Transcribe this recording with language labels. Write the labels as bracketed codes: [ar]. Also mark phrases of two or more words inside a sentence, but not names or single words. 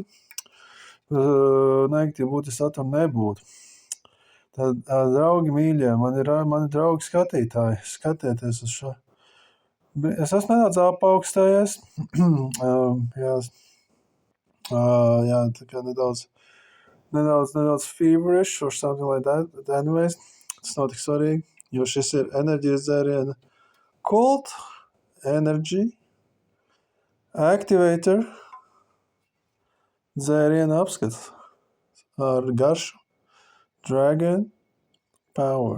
[lv] Negatīvi būtu, ja satura nebūtu. Tad, draugi mīļie, mani draugi skatītāji, skatieties uz šo. Es esmu nedaudz apaugstējies. Jā, tā kā nedaudz [en] feverish or something like that. But anyways, [lv] tas nav tik svarīgi, jo šis ir enerģijas dzēriena Cold Energy Activator dzēriena apskats ar garšu Dragon Power.